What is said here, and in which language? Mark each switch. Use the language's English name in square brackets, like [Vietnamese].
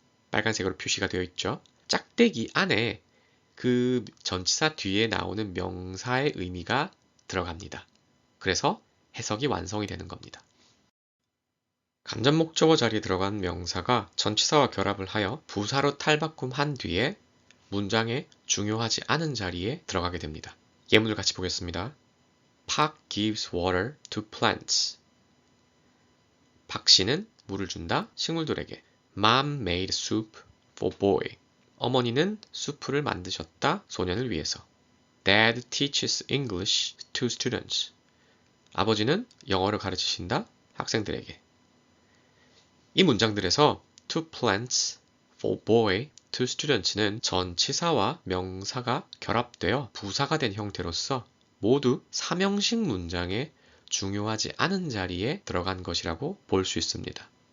[Korean] 빨간색으로 표시가 되어 있죠. 짝대기 안에 그 전치사 뒤에 나오는 명사의 의미가 들어갑니다. 그래서 해석이 완성이 되는 겁니다. 간접 목적어 자리에 들어간 명사가 전치사와 결합을 하여 부사로 탈바꿈한 뒤에 문장의 중요하지 않은 자리에 들어가게 됩니다. 예문을 같이 보겠습니다. [English] Park gives water to plants. [Korean] 박 씨는 물을 준다 식물들에게. [English] Mom made soup for boy. [Korean] 어머니는 수프를 만드셨다 소년을 위해서. [English] Dad teaches English to students. [Korean] 아버지는 영어를 가르치신다 학생들에게. 이 문장들에서 [English] to plants, for boy, to students [Korean] 는 전치사와 명사가 결합되어 부사가 된 형태로서 모두 삼형식 문장의 중요하지 않은 자리에 들어간 것이라고 볼 수 있습니다.